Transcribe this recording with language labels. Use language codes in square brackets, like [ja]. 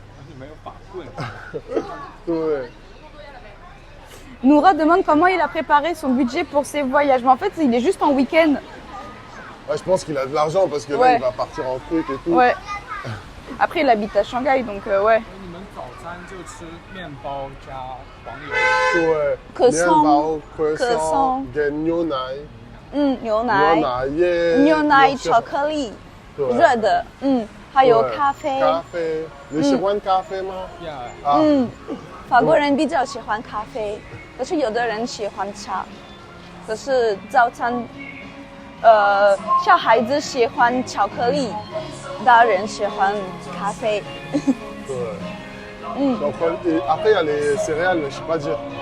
[zh] 你没有法棍。对。 [fr] Noura demande comment il a préparé son budget pour ses voyages. Mais en fait, il est juste en week-end. Ouais, je pense qu'il a de l'argent parce que là, Ouais. il va partir en truc et tout. Ouais. Après, il habite à Shanghai, donc ouais. [zh] 你们早餐就吃面包加黄油。对， [fr] Croissant [zh] 面包 [fr] croissant [zh] croissant 跟牛奶，牛奶，牛奶耶，牛奶有些巧克力，对热的，还有对咖啡。咖啡，你喜欢咖啡吗？呀，啊，法国人比较喜欢咖啡，可是有的人喜欢茶。可是早餐，小孩子喜欢巧克力，大人喜欢咖啡。对， [fr] Donc, et après, il y a les céréales, je sais pas dire.